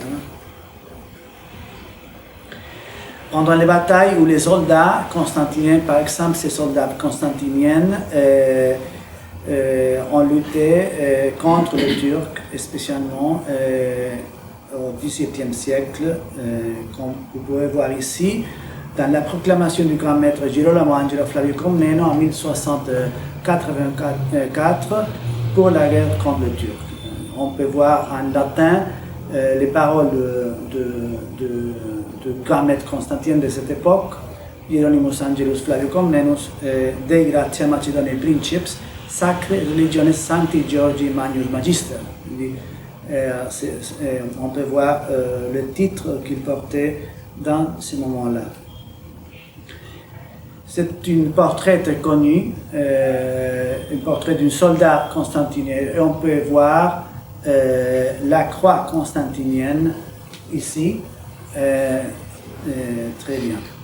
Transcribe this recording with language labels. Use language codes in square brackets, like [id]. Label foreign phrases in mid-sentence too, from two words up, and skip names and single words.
[fr] Pendant les batailles où les soldats constantiniens, par exemple ces soldats constantiniens, ont lutté contre les Turcs, spécialement au XVIIe siècle, comme vous pouvez voir ici, dans la proclamation du grand maître Girolamo Angelo Flavio Comneno en 1684 pour la guerre contre les Turcs. On peut voir en latin les paroles du grand maître Constantin de cette époque, [la] Hieronymus Angelus Flavio Comnenus, Dei gratia Macedoniae Princeps, Sacre Religiones Sancti Georgi Magnus Magister. [fr] On peut voir le titre qu'il portait dans ce moment-là. C'est un portrait très connu, un portrait d'un soldat constantinien. Et on peut voir la croix constantinienne ici, très bien.